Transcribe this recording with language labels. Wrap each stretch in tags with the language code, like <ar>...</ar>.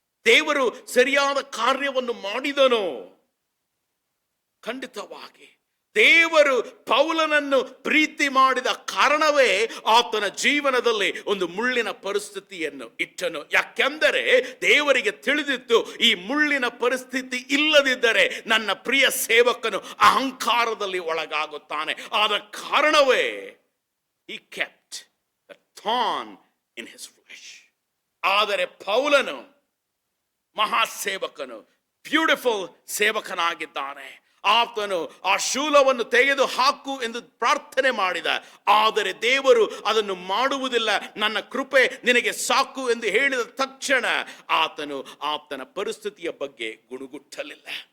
<kn>ದೇವರು ಸರಿಯಾದ ಕಾರ್ಯವನ್ನು ಮಾಡಿದನೋ? ಖಂಡಿತವಾಗಿ ದೇವರು ಪೌಲನನ್ನು ಪ್ರೀತಿ ಮಾಡಿದ ಕಾರಣವೇ ಆತನ ಜೀವನದಲ್ಲಿ ಒಂದು ಮುಳ್ಳಿನ ಪರಿಸ್ಥಿತಿಯನ್ನು ಇಟ್ಟನು. ಯಾಕೆಂದರೆ ದೇವರಿಗೆ ತಿಳಿದಿತ್ತು, ಈ ಮುಳ್ಳಿನ ಪರಿಸ್ಥಿತಿ ಇಲ್ಲದಿದ್ದರೆ ನನ್ನ ಪ್ರಿಯ ಸೇವಕನು ಅಹಂಕಾರದಲ್ಲಿ ಒಳಗಾಗುತ್ತಾನೆ.</kn> <en>ಆದ ಕಾರಣವೇ he kept the thorn in his flesh.</en> <kn>ಆದರೆ ಪೌಲನು ಮಹಾಸೇವಕನು, ಬ್ಯೂಟಿಫುಲ್ ಸೇವಕನಾಗಿದ್ದಾನೆ. ಆತನು ಆ ಶೂಲವನ್ನು ತೆಗೆದು ಹಾಕು ಎಂದು ಪ್ರಾರ್ಥನೆ ಮಾಡಿದ. ಆದರೆ ದೇವರು ಅದನ್ನು ಮಾಡುವುದಿಲ್ಲ, ನನ್ನ ಕೃಪೆ ನಿನಗೆ ಸಾಕು ಎಂದು ಹೇಳಿದ ತಕ್ಷಣ ಆತನು ಆತನ ಪರಿಸ್ಥಿತಿಯ ಬಗ್ಗೆ ಗುಣಗುಟ್ಟಲಿಲ್ಲ.</kn>